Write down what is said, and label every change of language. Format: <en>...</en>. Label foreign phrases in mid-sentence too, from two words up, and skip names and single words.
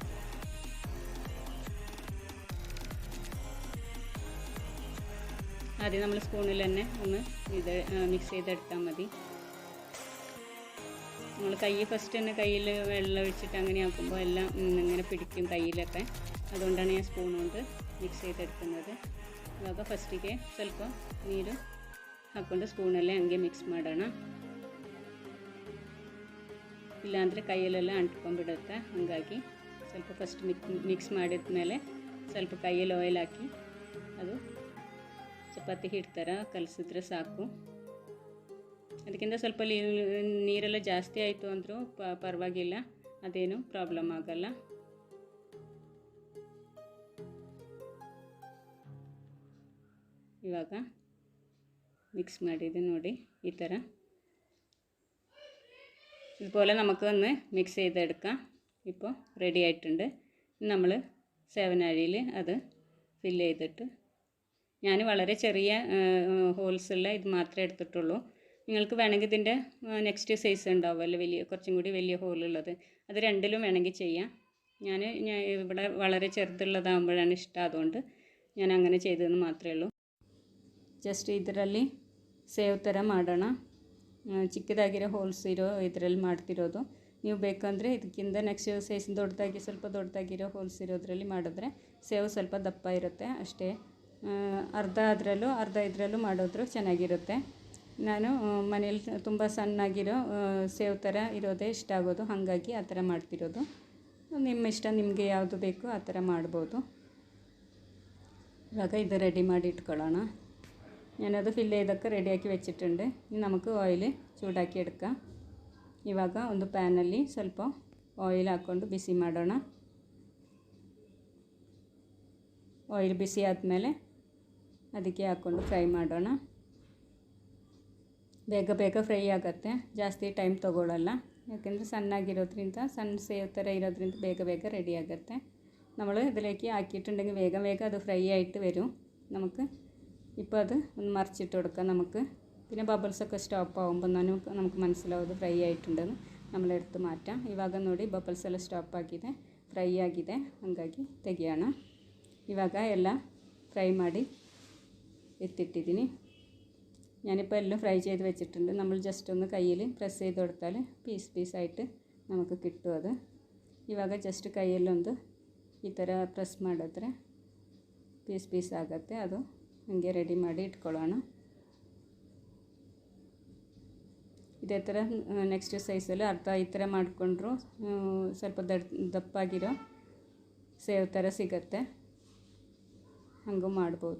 <ml>ആദ്യം നമ്മൾ സ്പൂണിൽ തന്നെ ഒന്ന് ഇത് മിക്സ് ചെയ്തെടുത്താൽ മതി. നമ്മൾ ഫസ്റ്റ് തന്നെ കയ്യിൽ വെള്ളം ഒഴിച്ചിട്ട് അങ്ങനെ ആക്കുമ്പോൾ എല്ലാം ഇങ്ങനെ പിടിക്കും കയ്യിലൊക്കെ. അതുകൊണ്ടാണ് ഞാൻ സ്പൂൺ കൊണ്ട് മിക്സ് ചെയ്തെടുക്കുന്നത്.</ml> <kn>ಇವಾಗ ಫಸ್ಟಿಗೆ ಸ್ವಲ್ಪ ನೀರು ಹಾಕ್ಕೊಂಡು ಸ್ಪೂನಲ್ಲೇ ಹಂಗೆ ಮಿಕ್ಸ್ ಮಾಡೋಣ. ಇಲ್ಲಾಂದರೆ ಕೈಯಲ್ಲೆಲ್ಲ ಅಂಟ್ಕೊಂಡ್ಬಿಡುತ್ತೆ. ಹಾಗಾಗಿ ಸ್ವಲ್ಪ ಫಸ್ಟ್ ಮಿಕ್ಸ್ ಮಾಡಿದ ಮೇಲೆ ಸ್ವಲ್ಪ ಕೈಯಲ್ಲಿ ಆಯಿಲ್ ಹಾಕಿ ಅದು ಚಪಾತಿ ಹಿಟ್ಟು ಥರ ಕಲಸಿದ್ರೆ ಸಾಕು. ಅದಕ್ಕಿಂತ ಸ್ವಲ್ಪ ನೀರೆಲ್ಲ ಜಾಸ್ತಿ ಆಯಿತು ಅಂದರೂ ಪರವಾಗಿಲ್ಲ, ಅದೇನು ಪ್ರಾಬ್ಲಮ್ ಆಗಲ್ಲ. ಇವಾಗ മിക്സ് ಮಾಡಿದೆ ನೋಡಿ,</kn> <ml>ഈ ಥರ ഇതുപോലെ നമുക്കൊന്ന് മിക്സ് ചെയ്തെടുക്കാം. ഇപ്പോൾ റെഡി ആയിട്ടുണ്ട്. നമ്മൾ 7 അരിയിൽ അത് ഫില്ല് ചെയ്തിട്ട്, ഞാൻ വളരെ ചെറിയ ഹോൾസുള്ള ഇത് മാത്രമേ എടുത്തിട്ടുള്ളൂ. നിങ്ങൾക്ക് വേണമെങ്കിൽ ഇതിൻ്റെ</ml> <en>next size</en> <ml>ഉണ്ടാവുമല്ലോ, വലിയ കുറച്ചും കൂടി വലിയ ഹോളുള്ളത്, അത് രണ്ടിലും വേണമെങ്കിൽ ചെയ്യാം. ഞാൻ ഇവിടെ വളരെ ചെറുതുള്ളതാകുമ്പോഴാണ് ഇഷ്ടം, അതുകൊണ്ട് ഞാൻ അങ്ങനെ ചെയ്തതെന്ന് മാത്രമേ ഉള്ളൂ.</ml> <kn>ಜಸ್ಟ್ ಇದರಲ್ಲಿ ಸೇವ್ ಥರ ಮಾಡೋಣ. ಚಿಕ್ಕದಾಗಿರೋ ಹೋಲ್ಸ್ ಇರೋ ಇದರಲ್ಲಿ ಮಾಡ್ತಿರೋದು. ನೀವು ಬೇಕಂದರೆ ಇದಕ್ಕಿಂತ</kn> <en>next size</en> <kn>ದೊಡ್ಡದಾಗಿ ಸ್ವಲ್ಪ ದೊಡ್ಡದಾಗಿರೋ ಹೋಲ್ಸ್ ಇರೋದ್ರಲ್ಲಿ ಮಾಡಿದ್ರೆ ಸೇವ್ ಸ್ವಲ್ಪ ದಪ್ಪ ಇರುತ್ತೆ ಅಷ್ಟೇ. ಅರ್ಧ ಅದರಲ್ಲೂ ಅರ್ಧ ಇದರಲ್ಲೂ ಮಾಡಿದ್ರು ಚೆನ್ನಾಗಿರುತ್ತೆ. ನಾನು ಮನೇಲಿ ತುಂಬ ಸಣ್ಣಾಗಿರೋ ಸೇವ್ ಥರ ಇರೋದೇ ಇಷ್ಟ ಆಗೋದು, ಹಾಗಾಗಿ ಆ ಥರ ಮಾಡ್ತಿರೋದು. ನಿಮ್ಮ ಇಷ್ಟ, ನಿಮಗೆ ಯಾವುದು ಬೇಕೋ ಆ ಥರ ಮಾಡ್ಬೋದು. ಇವಾಗ ಇದು ರೆಡಿ ಮಾಡಿ ഇട്ടുಕೊಳ್ಳೋಣ.</kn> <ml>ഞാനത് ഫില്ല് ചെയ്തൊക്കെ റെഡിയാക്കി വെച്ചിട്ടുണ്ട്. ഇനി നമുക്ക് ഓയിൽ ചൂടാക്കി എടുക്കാം.</ml> <kn>ಇವಾಗ ಒಂದು ಪ್ಯಾನಲ್ಲಿ ಸ್ವಲ್ಪ ಆಯಿಲ್ ಹಾಕ್ಕೊಂಡು ಬಿಸಿ ಮಾಡೋಣ. ಆಯಿಲ್ ಬಿಸಿ ಆದಮೇಲೆ ಅದಕ್ಕೆ ಹಾಕ್ಕೊಂಡು ಫ್ರೈ ಮಾಡೋಣ. ಬೇಗ ಬೇಗ ಫ್ರೈ ಆಗುತ್ತೆ, ಜಾಸ್ತಿ ಟೈಮ್ ತೊಗೊಳ್ಳಲ್ಲ. ಯಾಕೆಂದರೆ ಸಣ್ಣಾಗಿರೋದ್ರಿಂದ, ಸಣ್ಣ ಸೇವ್ ಥರ ಇರೋದ್ರಿಂದ ಬೇಗ ಬೇಗ ರೆಡಿ ಆಗುತ್ತೆ.</kn> <ml>നമ്മൾ ഇതിലേക്ക് ആക്കിയിട്ടുണ്ടെങ്കിൽ വേഗം വേഗം അത് ഫ്രൈ ആയിട്ട് വരും. നമുക്ക് ഇപ്പോൾ അത് ഒന്ന് മറിച്ചിട്ട് കൊടുക്കാം നമുക്ക്. പിന്നെ ബബിൾസൊക്കെ സ്റ്റോപ്പ് ആകുമ്പോൾ നമുക്ക് മനസ്സിലാവും അത് ഫ്രൈ ആയിട്ടുണ്ടെന്ന്. നമ്മളെടുത്ത് ಮಾറ്റാം.</ml> <kn>ಇವಾಗ ನೋಡಿ ಬಬಲ್ಸ್ ಎಲ್ಲ ಸ್ಟಾಪ್ ಆಗಿದೆ, ಫ್ರೈ ಆಗಿದೆ, ಹಾಗಾಗಿ ತೆಗಿಯೋಣ. ಇವಾಗ ಎಲ್ಲ ಫ್ರೈ ಮಾಡಿ ಎತ್ತಿಟ್ಟಿದ್ದೀನಿ.</kn> <ml>ഞാനിപ്പോൾ എല്ലാം ഫ്രൈ ചെയ്ത് വെച്ചിട്ടുണ്ട്. നമ്മൾ ജസ്റ്റ് ഒന്ന് കയ്യിൽ പ്രസ് ചെയ്ത് കൊടുത്താൽ പീസായിട്ട് നമുക്ക് കിട്ടും.</ml> <kn>ಅದು ಇವಾಗ ಜಸ್ಟ್ ಕೈಯಲ್ಲೊಂದು ಈ ಥರ ಪ್ರೆಸ್ ಮಾಡಿದ್ರೆ ಪೀಸ್ ಆಗುತ್ತೆ. ಅದು ಹಂಗೆ ರೆಡಿ ಮಾಡಿ ಇಟ್ಕೊಳ್ಳೋಣ. ಇದೇ ಥರ ನೆಕ್ಸ್ಟ್ ಸೈಜಲ್ಲಿ ಅರ್ಧ ಈ ಥರ ಮಾಡಿಕೊಂಡ್ರು ಸ್ವಲ್ಪ ದಪ್ಪಾಗಿರೋ ಸೇವ್ ಥರ ಸಿಗುತ್ತೆ, ಹಂಗೂ ಮಾಡ್ಬೋದು.</kn>